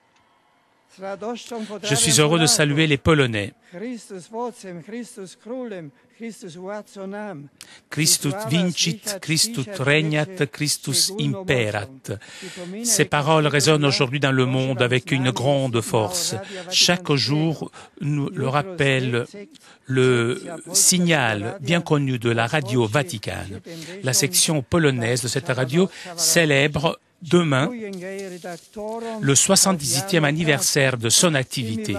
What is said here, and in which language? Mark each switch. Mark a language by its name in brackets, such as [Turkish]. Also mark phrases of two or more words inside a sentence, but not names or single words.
[French] Je suis heureux de saluer les Polonais. [Latin] Christus vincit, Christus regnat, Christus imperat. [French] Ces paroles résonnent aujourd'hui dans le monde avec une grande force. Chaque jour nous le rappelle le signal bien connu de la radio Vaticane. La section polonaise de cette radio célèbre demain le 78e anniversaire de son activité.